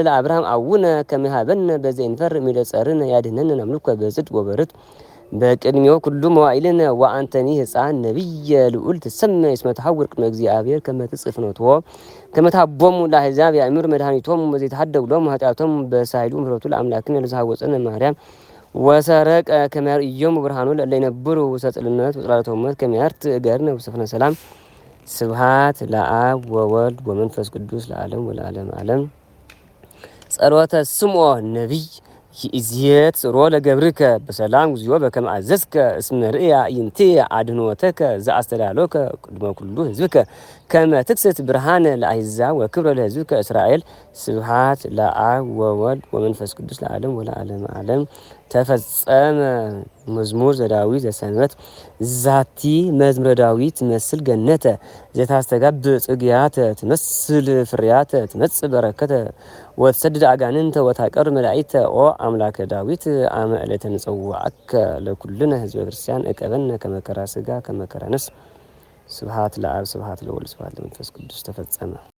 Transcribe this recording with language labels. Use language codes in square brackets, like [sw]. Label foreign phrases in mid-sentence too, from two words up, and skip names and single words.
[gez] ለአብርሃም አቡነ ከመ ይሃበነ በዘኢንፈርህ እምኢደ ጸርነ ያድኅነነ ናምልኮ በጽድቅ ወበርትዕ በቅድሜው ኩሉ መዋዕልነ ወአንተኒ ሕፃን ነቢየ ልዑል ትሰመይ እስመ ተሐውር ቅድመ እግዚአብሔር ከመ ትጽፍ ፍኖትዎ ከመ ታቦሙ ለአሕዛብ ያእምሩ መድኃኒቶሙ በዘይተሐደጉ ሎሙ ኃጢአቶሙ በሳህሉ ምሕረቱ ለአምላክነ ለዘሐወፀነ ማርያም ወሰረቀ ከመ ያርእዮሙ ብርሃኑ ለእለ ይነብሩ ውስተ ጽልመት ወጽላሎተ ሞት ከመ ያርትዕ እገርነ ውስተ ፍኖተ ሰላም። ስብሐት ለአብ ወወልድ ወመንፈስ ቅዱስ ለዓለም ወለዓለመ ዓለም። ጸሎተ ስምዖን ነቢይ ይእዜት ጽሮ ለገብርከ በሰላም እግዚኦ በከመ አዘዝከ እስመ ርእያ አዕይንትየ አድኅኖተከ ዘአስተዳሎከ ቅድመ ኩሉ ህዝብከ ከመ ትክስት ብርሃነ ለአሕዛብ ወክብረ ለህዝብከ እስራኤል። ስብሐት ለአብ ወወልድ ወመንፈስ ቅዱስ ለዓለም ወለዓለመ ዓለም። ተፈጸመ መዝሙር ዘዳዊት ዘሰንበት ዛቲ መዝሙረ ዳዊት ትመስል ገነተ ዘታስተጋብ ጽጌያተ ትመስል ፍሬያተ ትመጽእ በረከተ ወትሰድድ አጋንንተ ወታቀር መላእክተ ኦ አምላከ ዳዊት አመ ዕለተ ንጸውዐከ ለኩልነ ህዝበ ክርስቲያን እቀበነ ከመከራ ስጋ ከመከራ ነፍስ። ስብሐት ለአብ ስብሐት ለወልድ ስብሐት ለመንፈስ ቅዱስ። ተፈጸመ።